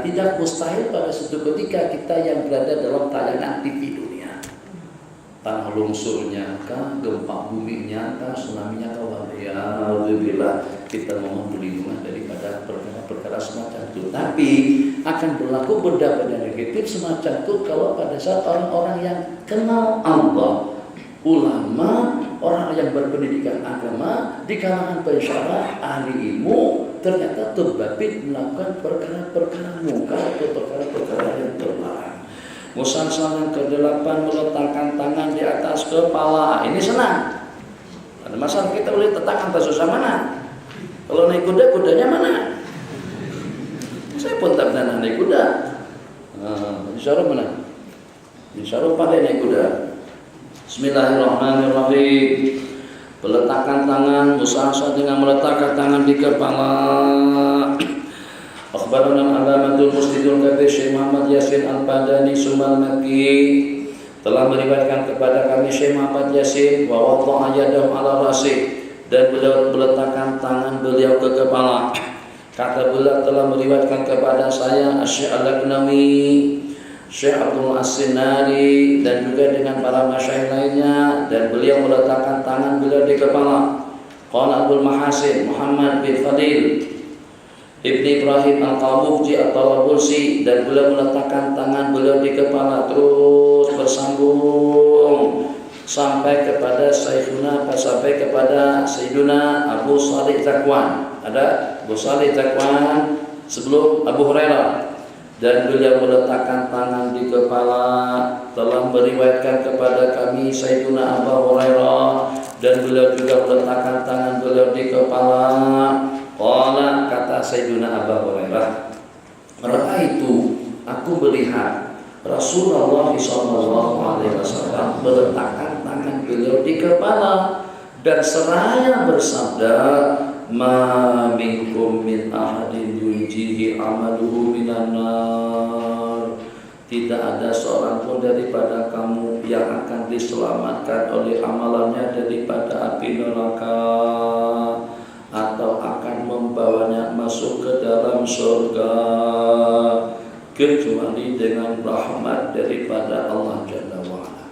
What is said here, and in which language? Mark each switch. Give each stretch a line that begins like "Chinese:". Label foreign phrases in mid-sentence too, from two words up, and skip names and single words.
Malay: Tidak mustahil pada suatu ketika kita yang berada dalam tayangan TV dunia, tanah lungsurnya kah, gempa buminya kah, tsunami-nya kah, waliyahzubillah, kita mohon perlindungan daripada perkara-perkara semacam itu. Tapi akan berlaku berdampak negatif semacam itu kalau pada saat orang-orang yang kenal Allah, ulama, orang yang berpendidikan agama, di kalangan pensyarah, ahli ilmu, ternyata terbabit melakukan perkara-perkara mungkar atau perkara-perkara yang terlarang. Musalsal yang ke-8, meletakkan tangan di atas kepala. Ini senang. Ada masalah kita boleh letakkan tak susah mana? Kalau naik kuda, kudanya mana? Saya pun tak pernah naik kuda. Insyaallah mana? Insyaallah pandai naik kuda. Bismillahirrahmanirrahim. Peletakan tangan, musafah dengan meletakkan tangan di kepala.
Arabic: أخبرنا العلامة المسند الكبير Syekh Muhammad Yasin Al-Padani Sumal Makki
Malay: telah meriwayatkan kepada kami
Arabic: Syekh Muhammad Yasin ووضع يده على رأسه,
Malay: dan beliau meletakkan tangan beliau ke kepala. Kata beliau telah meriwayatkan kepada saya Syekh Al-Aqnami, Syekh Abdul As-Sinari, dan juga dengan para masyayikh lainnya, dan beliau meletakkan tangan beliau di kepala. Qala Abdul Mahasin Muhammad bin Fadil Ibni Ibrahim Al-Qabuji At-Talabulsi, dan beliau meletakkan tangan beliau di kepala terus bersambung sampai kepada Sayyiduna Abu Salih Zakwan. Ada Abu Salih Zakwan sebelum Abu Hurairah, dan beliau meletakkan tangan di kepala. Telah meriwayatkan kepada kami Sayyiduna Abu Hurairah, dan beliau juga meletakkan tangan beliau di kepala. Qala, kata Sayyiduna Abu Hurairah, ra'aitu, aku melihat Rasulullah SAW meletakkan tangan beliau di kepala, dan seraya bersabda,
Arabic: ما منكم من أحد ينجيه عمله من النار.
Malay: Tidak ada seorang pun daripada kamu yang akan diselamatkan oleh amalannya daripada api neraka, atau akan membawanya masuk ke dalam surga, kecuali dengan rahmat daripada Allah
Arabic: جل وعلا.